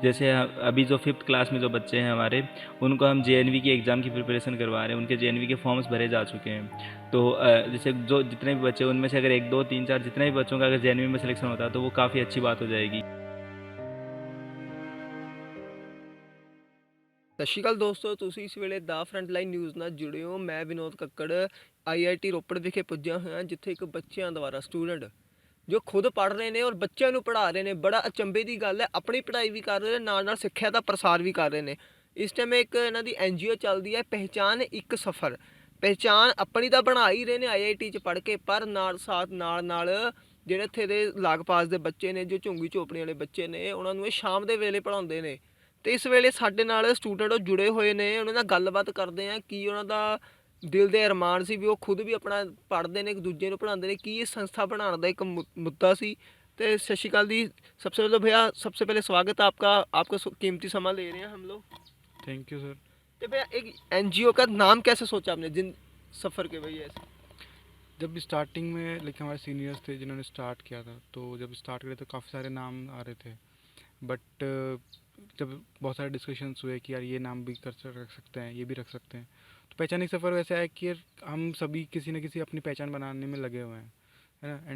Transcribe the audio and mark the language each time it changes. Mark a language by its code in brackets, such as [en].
[hi] जैसे अभी जो 5th क्लास में जो बच्चे हैं हमारे, उनको हम JNV की एग्ज़ाम की प्रिपरेशन करवा रहे हैं, उनके JNV के फॉर्म्स भरे जा चुके हैं। तो जैसे जो जितने भी बच्चे, उनमें से अगर 1 2 3 4 जितने भी बच्चों का अगर JNV में सिलेक्शन होता है तो वो काफ़ी अच्छी बात हो जाएगी। [pa] ਸਤਿ ਸ਼੍ਰੀ ਅਕਾਲ ਦੋਸਤੋ, ਤੁਸੀਂ ਇਸ ਵੇਲੇ ਦਾ ਫਰੰਟਲਾਈਨ ਨਿਊਜ਼ ਨਾਲ ਜੁੜੇ ਹੋ। ਮੈਂ ਵਿਨੋਦ ਕੱਕੜ IIT ਰੋਪੜ ਵਿਖੇ ਪੁੱਜਿਆ ਹੋਇਆ, ਜਿੱਥੇ ਇੱਕ ਬੱਚਿਆਂ ਦੁਆਰਾ ਸਟੂਡੈਂਟ ਜੋ ਖੁਦ ਪੜ੍ਹ ਰਹੇ ਨੇ ਔਰ ਬੱਚਿਆਂ ਨੂੰ ਪੜ੍ਹਾ ਰਹੇ ਨੇ। ਬੜਾ ਅਚੰਭੇ ਦੀ ਗੱਲ ਹੈ, ਆਪਣੀ ਪੜ੍ਹਾਈ ਵੀ ਕਰ ਰਹੇ ਨੇ, ਨਾਲ ਨਾਲ ਸਿੱਖਿਆ ਦਾ ਪ੍ਰਸਾਰ ਵੀ ਕਰ ਰਹੇ ਨੇ। ਇਸ ਟਾਈਮ ਇੱਕ ਇਹਨਾਂ ਦੀ NGO ਚੱਲਦੀ ਹੈ, ਪਹਿਚਾਨ ਇੱਕ ਸਫ਼ਰ। ਪਹਿਚਾਨ ਆਪਣੀ ਤਾਂ ਬਣਾ ਹੀ ਰਹੇ ਨੇ IIT 'ਚ ਪੜ੍ਹ ਕੇ, ਪਰ ਨਾਲ ਜਿਹੜੇ ਇੱਥੇ ਦੇ ਲਾਗ ਪਾਸ ਦੇ ਬੱਚੇ ਨੇ, ਜੋ ਝੁੰਗੀ ਝੋਪੜੀ ਵਾਲੇ ਬੱਚੇ ਨੇ, ਉਹਨਾਂ ਨੂੰ ਇਹ ਸ਼ਾਮ ਦੇ ਵੇਲੇ ਪੜ੍ਹਾਉਂਦੇ ਨੇ। ਤੇ ਇਸ ਵੇਲੇ ਸਾਡੇ ਨਾਲ ਸਟੂਡੈਂਟ ਉਹ ਜੁੜੇ ਹੋਏ ਨੇ, ਉਹਨਾਂ ਨਾਲ ਗੱਲਬਾਤ ਕਰਦੇ ਆ ਕੀ ਉਹਨਾਂ ਦਾ ਦਿਲ ਦੇ ਅਰਮਾਨ ਸੀ ਵੀ ਉਹ ਖੁਦ ਵੀ ਆਪਣਾ ਪੜ੍ਹਦੇ ਨੇ, ਇੱਕ ਦੂਜੇ ਨੂੰ ਪੜ੍ਹਾਉਂਦੇ ਨੇ, ਕੀ ਇਹ ਸੰਸਥਾ ਬਣਾਉਣ ਦਾ ਇੱਕ ਮੁੱਦਾ ਸੀ। ਤੇ ਸਤਿ ਸ਼੍ਰੀ अकाल दी। [hi] सबसे पहले भैया, सबसे पहले स्वागत है आपका, आपका कीमती समय ले रहे हैं हम लोग। [en] Thank you sir. [hi] तो भैया एक NGO का नाम कैसे सोचा आपने, जिन सफ़र के भैया ऐसे? जब स्टार्टिंग में लाइक हमारे सीनियर्स थे जिन्होंने स्टार्ट किया था, तो जब स्टार्ट करे तो काफ़ी सारे नाम आ रहे थे, बट जब बहुत सारे डिस्कशंस हुए कि यार ये नाम भी रख सकते हैं, ये भी रख सकते हैं, तो पहचान एक सफ़र वैसे है कि यार हम सभी किसी न किसी अपनी पहचान बनाने में लगे हुए हैं, है ना।